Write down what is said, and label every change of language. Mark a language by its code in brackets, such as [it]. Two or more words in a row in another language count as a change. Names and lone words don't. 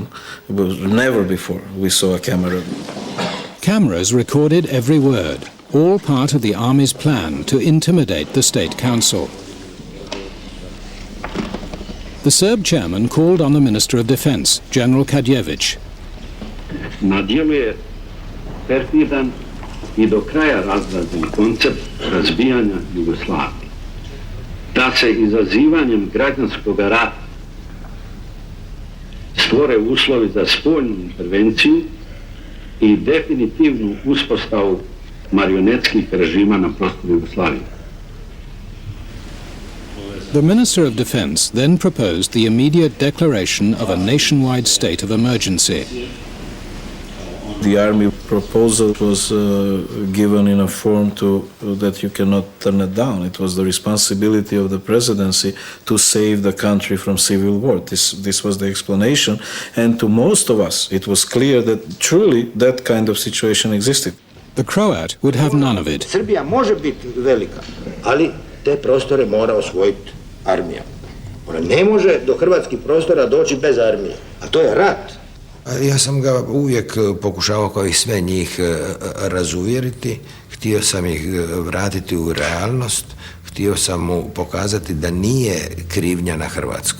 [en] It was never before we saw a camera. Cameras recorded every word, all part of the army's plan to intimidate the State Council. The Serb chairman called on the Minister of Defense, General Kadjević. [sr] Na dijelu je perfidan I do kraja razrađen koncept razbijanja Jugoslavije. Da se izazivanjem građanskog rata stvore uslovi za spoljnu intervenciju I definitivnu uspostavu marionetskih režima na prostoru Jugoslavije. [en] The Minister of Defense then proposed the immediate declaration of a nationwide state of emergency. The army proposal was given in a form that you cannot turn it down. It was the responsibility of the presidency to save the country from civil war. This was the explanation, and to most of us it was clear that truly that kind of situation existed. The Croat would have none of it. [hr] Srbija može biti velika, ali te prostore mora osvojiti armija. Ona ne može do hrvatskih prostora doći bez armije, a to je rat. Ja sam ga uvijek pokušavao kao i sve njih razuvjeriti, htio sam ih vratiti u realnost, htio sam mu pokazati da nije krivnja na Hrvatskoj.